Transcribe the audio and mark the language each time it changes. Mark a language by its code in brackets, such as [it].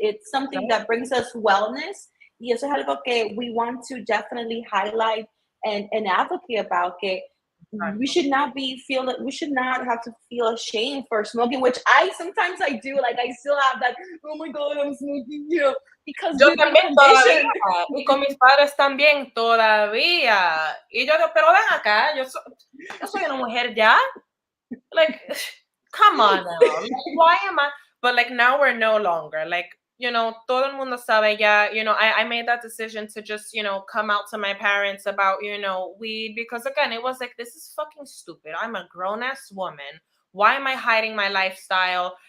[en] It's something that brings us wellness. [es] Y eso es algo que [en] we want to definitely highlight and advocate about. [es] Que [en] we should not have to feel ashamed for smoking, which sometimes I do. Like I still have that, oh my God, I'm smoking, because [es] yo también todavía, y con mis padres también todavía. Y yo digo, pero ven acá, yo soy una mujer ya. [en] Like, come on now. Like, why am I? But like now we're no longer like, [es] todo el mundo sabe ya, [en] I made that decision to just, come out to my parents about, weed, because again, it was like, this is fucking stupid. I'm a grown ass woman. Why am I hiding my lifestyle?